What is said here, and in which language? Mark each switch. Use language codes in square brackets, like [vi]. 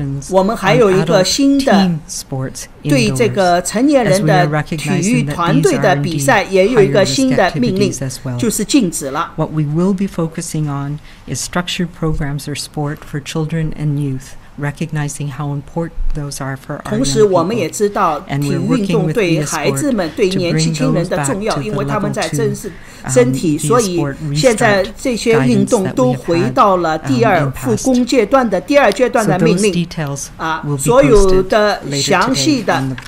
[zh] 我们还有一个新的对这个成年人的体育团队的比赛也有一个新的命令，就是禁止了。 [en] What we will be focusing on is structured programs or sport for children and youth.Recognizing how important those are for our young people. [zh] 同时我们也知道体育运动对孩子们对年轻人的重要，因为他们在增值身体，所以现在这些运动都回到了第二复工阶段的第二阶段的命令所有的详细的